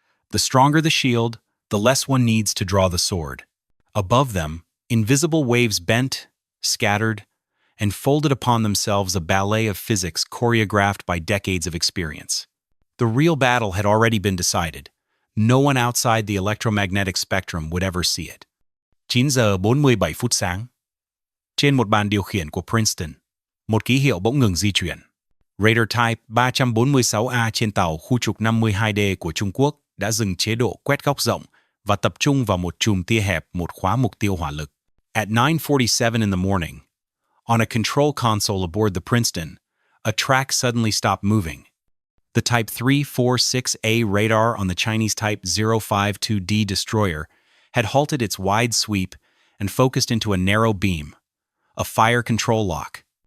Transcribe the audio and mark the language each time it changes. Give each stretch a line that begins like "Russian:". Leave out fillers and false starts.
English: The stronger the shield, the less one needs to draw the sword. Above them, invisible waves bent, scattered, and folded upon themselves a ballet of physics choreographed by decades of experience. The real battle had already been decided. No one outside the electromagnetic spectrum would ever see it.
Vietnamese: 9 giờ 47 phút sáng. Trên một bàn điều khiển của Princeton, một ký hiệu bỗng ngừng di chuyển. Radar Type 346A trên tàu khu trục 52D của Trung Quốc đã dừng chế độ quét góc rộng và tập trung vào một chùm tia hẹp một khóa mục tiêu hỏa lực.
English: At 9:47 in the morning, on a control console aboard the Princeton, a track suddenly stopped moving. The Type 346A radar on the Chinese Type 052D destroyer had halted its wide sweep and focused into a narrow beam, a fire control lock.